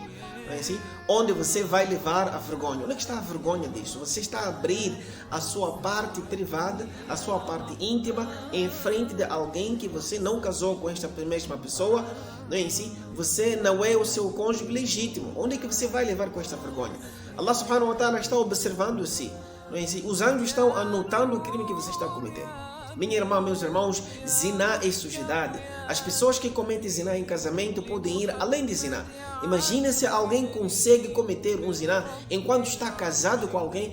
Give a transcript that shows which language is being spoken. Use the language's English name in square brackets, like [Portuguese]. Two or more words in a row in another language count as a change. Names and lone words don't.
[Portuguese] Assim, onde você vai levar a vergonha. Onde é que está a vergonha disso? Você está a abrir a sua parte privada, a sua parte íntima, em frente de alguém que você não casou com esta mesma pessoa, não é assim? Você não é o seu cônjuge legítimo. Onde é que você vai levar com esta vergonha? Allah [Arabic] subhanahu wa ta'ala [Portuguese] está observando-se, não é assim? Os anjos estão anotando o crime que você está cometendo. Minha irmã, meus irmãos, zina é sujidade. As pessoas que cometem zina em casamento podem ir além de zina. Imagina se alguém consegue cometer um zina enquanto está casado com alguém.